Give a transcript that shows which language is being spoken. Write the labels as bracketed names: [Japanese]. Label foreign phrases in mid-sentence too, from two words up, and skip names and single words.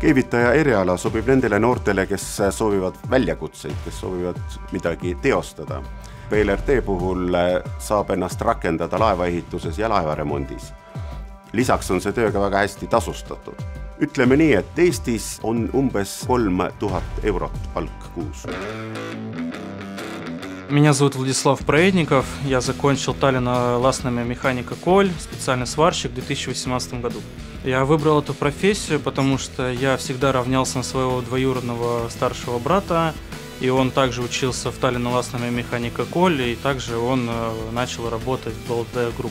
[Estonian] Keevitaja eriala sobib nendele noortele, kes soovivad väljakutseid, kes soovivad midagi teostada. PLRT puhul saab ennast rakendada laevaehituses ja laevaremondis. Lisaks on see tööga väga hästi tasustatud. Ütleme nii, et Eestis on umbes 3000 eurot palk kuus. [Russian] Меня зовут Владислав Проедников. Я закончил таллино-ластная механика Коль, специальный сварщик в 2018 году. Я выбрал эту профессию, потому что я всегда равнялся на своего двоюродного старшего брата, и он также учился в таллино-ластная механика Коль, и также он начал работать в БЛД Групп.